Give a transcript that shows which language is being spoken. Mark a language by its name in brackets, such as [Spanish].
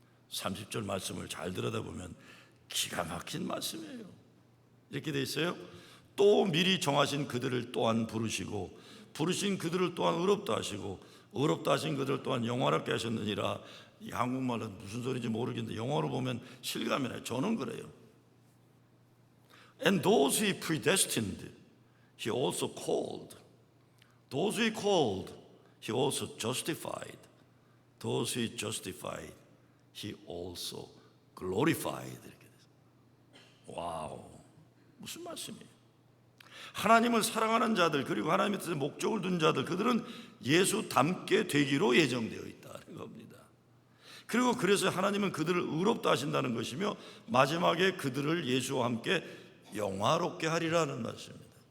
[Korean] 30절 말씀을 잘 들여다보면 기가 막힌 말씀이에요. 이렇게 돼 있어요. 또 미리 정하신 그들을 또한 부르시고 부르신 그들을 또한 의롭다 하시고 의롭다 하신 그들 또한 영화롭게 하셨느니라. 이 한국말은 무슨 소리인지 모르겠는데 영어로 보면 실감이 나요. 저는 그래요. [English] And those he predestined, he also called. Those he called, he also justified. Those he justified, he also glorified. [Korean] 이렇게 돼서. 와우, 무슨 말씀이에요? 하나님을 사랑하는 자들 그리고 하나님의 뜻에 목적을 둔 자들 그들은 예수 닮게 되기로 예정되어 있다는 겁니다. 그리고 그래서 하나님은 그들을 의롭다 하신다는 것이며 마지막에 그들을 예수와 함께 영화롭게 하리라는 말씀입니다.